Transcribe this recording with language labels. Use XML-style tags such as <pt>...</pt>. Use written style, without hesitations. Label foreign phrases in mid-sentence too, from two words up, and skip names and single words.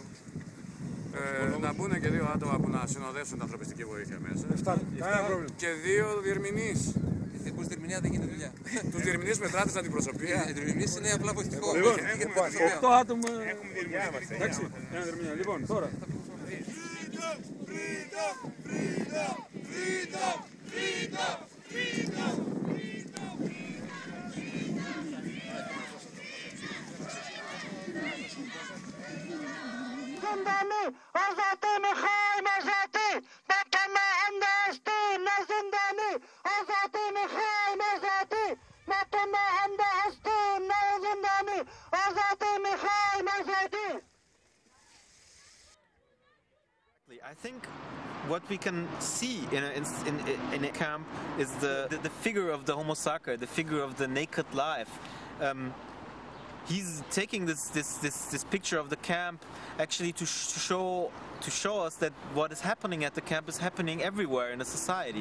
<el>Να μπουν και 2 άτομα που να συνοδεύσουν την ανθρωπιστική βοήθεια μέσα. Και 2 διερμηνείς. Χωρίς διερμηνία δεν γίνεται δουλειά. Τους διερμηνείς μετράτε στην αντιπροσωπεία. Οι διερμηνείς είναι απλά βοηθητικό. Λοιπόν, 8 άτομα. Εντάξει, ένα διερμηνία. Λοιπόν, τώρα.</el> <fa>زندانی آزادی میخوایم آزادی به پناهنده هستیم نه زندانی آزادی میخوایم آزادی به پناهنده هستیم نه زندانی آزادی میخوایم آزادی.</fa> <en>I think what we can see in a camp is the figure of the Homo sacer, the figure of the naked life. He's taking this picture of the camp actually to show us that what is happening at the camp is happening everywhere in a society.</en>